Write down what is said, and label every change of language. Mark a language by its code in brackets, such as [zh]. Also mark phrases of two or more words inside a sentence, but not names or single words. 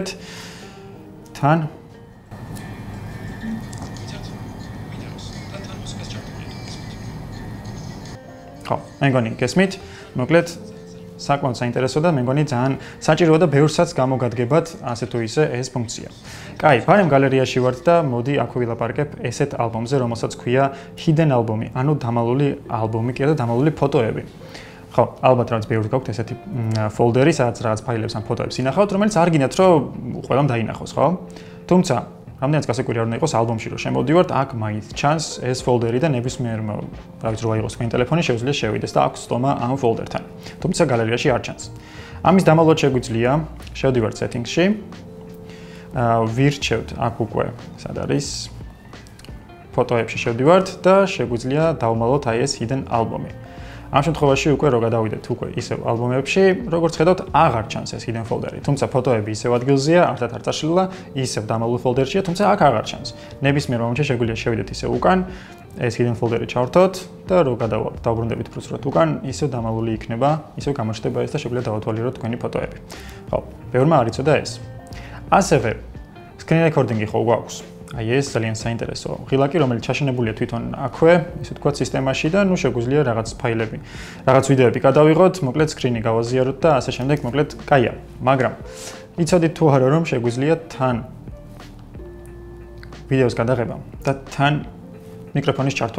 [ka] თან ხო, მე მგონი გესმით, მოკლედ საკმაოდ საინტერესო და მე მგონი ძალიან საჭიროა და ბევრსაც გამოგადგებათ ასე თუ ისე ეს ფუნქცია. კაი, ფარემ გალერეაში ვართ და მოდი აქვე ვილაპარაკებ ესეთ ალბომზე, რომელსაც ქვია [en] hidden album- [ka] ი, ანუ დამალული ალბომი კი და დამალული ფოტოები. ხო, ალბათ რაღაც ბევრი გაქვთ ესეთი ფოლდერი, სადაც რაღაც ფაილებს ან ფოტოებს ინახავთ, რომელიც არ გინდათ რომ ყველამ დაინახოს, ხო? თუმცა რამდენიც გასაკვირი არ უნდა იყოს ალბომში რომ შემოვდივართ, აქ მაინც ჩანს ეს ფოლდერი და ნებისმიერ რა ვიცი რა იყოს თქვენი ტელეფონი შეუძლია შევიდეს და აქვს სტომა ამ ფოლდერთან. თუმცა გალერეაში არ ჩანს. ამის დამალულად შეგვიძლია შევდივართ setting-ში. ვირჩევთ აქ უკვე სად არის ფოტოებში შევდივართ და შეგვიძლია დავმალოთ აი ეს [en] hidden album- [ka] ი. ამ შემთხვევაში უკვე რო გადავიდეთ უკვე ისევ ალბომებში, როგორც ხედავთ, აღარ ჩანს ეს [en] hidden folder- [ka] ი. თუმცა ფოტოები ისევ ადგილზეა, ართად არ წაშლილა, ისევ დამალულ folder-შია, თუმცა აქ აღარ ჩანს. ნებისმიერ მომენტში შეგვიძლია შევიდეთ ისევ უკან, ეს [en] hidden folder- [ka] ი ჩავრთოთ და რო დავბრუნდებით პროცესად უკან, ისევ დამალული იქნება, ისევ გამოჩნდება ეს და შეგვიძლია დავათვალიეროთ თქვენი ფოტოები. ხო, ბევრმა არ იცოდა ეს. ასევე [en] screen recording- [ka] ი ხო გვაქვს. აი ეს ძალიან საინტერესო ღილაკი, რომელიც ჩაშენებულია თვითონ აქვე, ისე თქვა სისტემაში და ნუ შეგვიძლია რაღაც ფაილები, რაღაც ვიდეოები გადავიღოთ, მოკლედ სკრინი გავაზიაროთ და ასე შემდეგ, მოკლედ კაია. მაგრამ იცოდით თუ არა რომ შეგვიძლია თან ვიდეოს გადაღება და თან მიკროფონის ჩართვა.